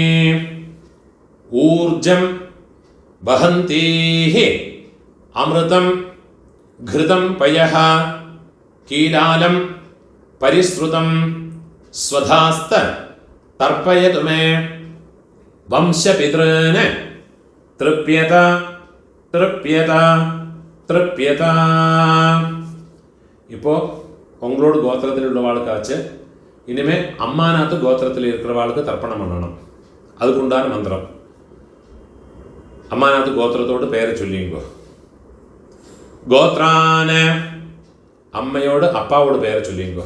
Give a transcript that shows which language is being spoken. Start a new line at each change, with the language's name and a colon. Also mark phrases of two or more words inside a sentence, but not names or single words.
Sanskrit: ഊർജം വഹന്തീഹി അമൃതം ഘൃതം പയഃ കീലാലം പരിശ്രുതം സ്വധാസ്ത തർപ്പയതു മേ. വംശപിതॄൻ തൃപ്യത തൃപ്യത തൃപ്യത.
Tamil: இப்போ உங்களோட கோத்திரத்தில் உள்ளவாளுக்காச்சு இனிமே அம்மாநாத்து கோத்திரத்தில் இருக்கிறவாளுக்கு தர்ப்பணம் பண்ணணும். அதுக்குண்டான மந்திரம். அம்மாநாத்து கோத்திரத்தோடு பெயரை சொல்லிங்கோ. கோத்ரான அம்மையோடு அப்பாவோட பெயரை சொல்லிங்கோ.